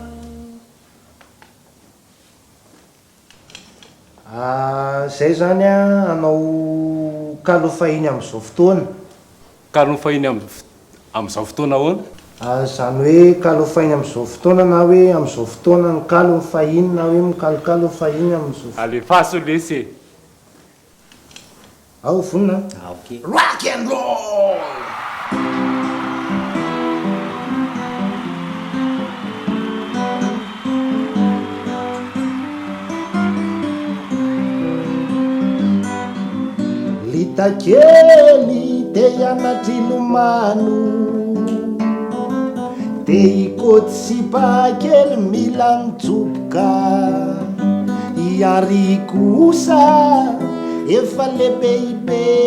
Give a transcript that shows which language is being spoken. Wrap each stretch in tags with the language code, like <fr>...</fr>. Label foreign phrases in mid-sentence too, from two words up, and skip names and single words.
<mg>Zay zany anao kalofahiny amin'izao fotoana. kalofahiny amin'izao fotoana ahoana? Zany hoe kalofahiny amin'izao fotoana na hoe amin'izao fotoana ny kalo fahiny na hoe mikalokalo fahiny amin'izao. Alefaso lese. Ao vonina. Ok.</mg> <en>Rock and roll!</en> <mg>Litakely te anatry lomano te ikoty sipakely mila mitsopoka iary kosa efa lebeibe</mg>